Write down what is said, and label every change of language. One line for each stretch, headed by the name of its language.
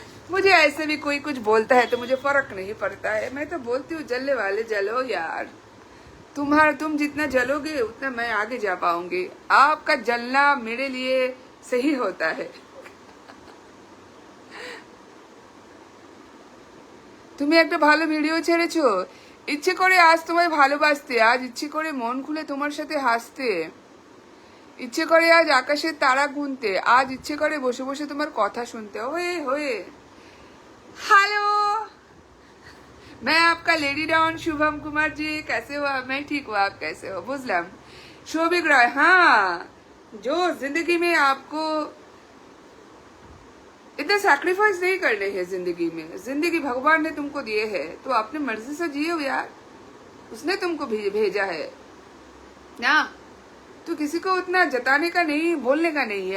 Hindi: मुझे ऐसे भी कोई कुछ बोलता है तो मुझे फर्क नहीं पड़ता है, मैं तो बोलती हूँ जलने वाले जलो यार, तुम जितना जलोगे उतना मैं आगे जा पाऊंगी। आपका जलना मेरे लिए सही होता है।
Bangla: তুমি একটা ভালো ভিডিও ছেড়েছো, ইচ্ছে করে আজ তোমায় ভালোবাসতে, আজ ইচ্ছে করে মন খুলে তোমার সাথে হাসতে, ইচ্ছে করে আজ আকাশের তারা গুনতে, আজ ইচ্ছে করে বসে বসে তোমার কথা শুনতে।
Hindi: ওয়ে होए हेलो, मैं आपका लेडी डॉन शुभम कुमार जी, कैसे हो आप? मैं ठीक हूँ, आप कैसे हो?
Bangla: बुझलाम
Hindi: शोभिक रॉय। हाँ, जो जिंदगी में आपको इतना सैक्रिफाइस नहीं करने हैं जिंदगी में, जिंदगी भगवान ने तुमको दिए है तो अपनी मर्जी से जियो यार, उसने तुमको भेजा है ना, तो किसी को उतना जताने का नहीं, बोलने का नहीं है।